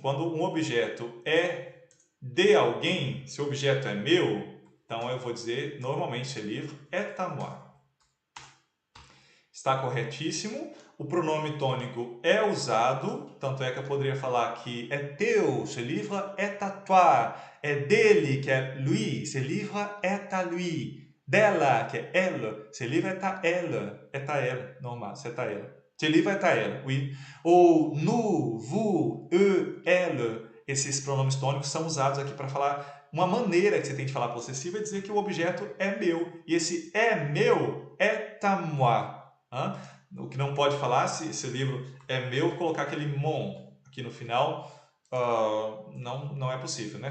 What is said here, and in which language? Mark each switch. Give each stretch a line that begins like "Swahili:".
Portuguese: Quando um objeto é de alguém, se o objeto é meu, então eu vou dizer, normalmente,
French: ce livre est à moi.
Portuguese: Está corretíssimo. O pronome tônico é usado, tanto é que eu poderia falar que é teu,
French: ce livre est à toi.
Portuguese: É dele, que é
French: lui, ce livre est à lui.
Portuguese: Dela, que é
French: elle, ce livre est à elle, normal, c'est à elle. Ce livre est à elle, oui.
Portuguese: Ou nous, vous, eux, elle, esses pronomes tônicos são usados aqui para falar uma maneira que você tem de falar possessivo é dizer que o objeto é meu. E esse é meu,
French: est à moi.
Portuguese: O que não pode falar, se esse livro é meu, colocar aquele mon aqui no final, não é possível, né?